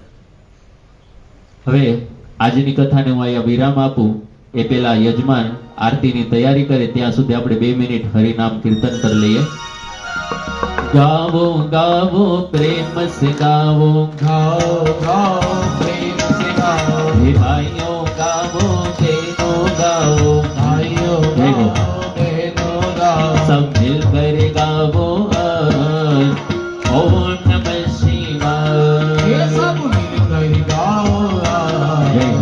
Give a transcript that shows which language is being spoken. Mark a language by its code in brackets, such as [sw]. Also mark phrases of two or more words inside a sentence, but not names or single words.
[gu] હવે આજની કથાને હું અહીંયા વિરામ આપું એ પહેલા યજમાન આરતીની તૈયારી કરે ત્યાં સુધી આપણે 2 મિનિટ હરિનામ કીર્તન કરી લઈએ. [hi] गावो गावो प्रेम से गावो, गाओ गाओ प्रेम से गाओ, [gu] હે ભાઈઓ ગાવો બહેનો ગાવો, ભાઈઓ [hi] देखो। गाओ बहनो गाओ, सब मिलकर गावो [sa] ओम नमः [hi] ये शिवाय. सब मिलकर गाओ जय हो।